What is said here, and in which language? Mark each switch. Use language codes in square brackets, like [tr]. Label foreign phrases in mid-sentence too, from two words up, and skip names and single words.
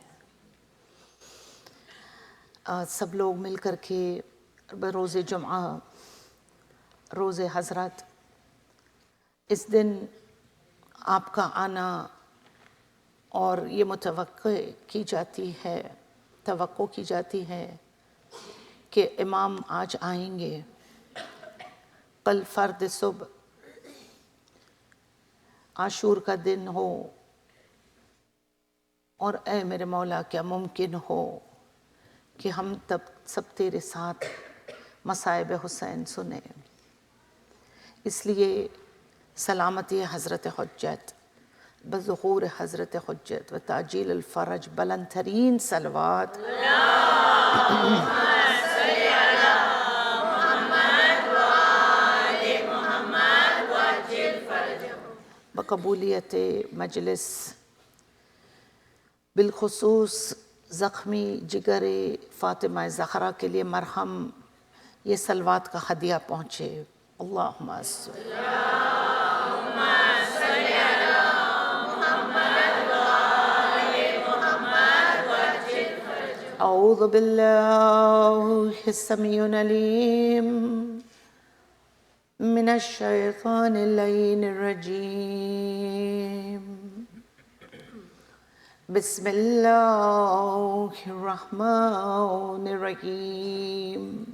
[ur] سب لوگ مل کر کے بروز جمعہ، روز حضرت، اس دن آپ کا آنا اور یہ توقع کی جاتی ہے کہ امام آج آئیں گے، کل فرد صبح عاشور کا دن ہو، اور اے میرے مولا کیا ممکن ہو کہ ہم تب سب تیرے ساتھ مصائب حسین سنیں۔ اس لیے سلامتی حضرت حجت، بظہور حضرت حجت [ar] و تعجیل الفرج، [ur] بلند ترین صلوات بقبولیت مجلس، بالخصوص زخمی جگر فاطمہ زہرا کے لیے مرہم، یہ صلوات کا ہدیہ پہنچے۔ [ar] اللہم صلی اعوذ باللہ السمیع العلیم من الشیطان اللعین الرجیم، بسم اللہ الرحمن الرحیم،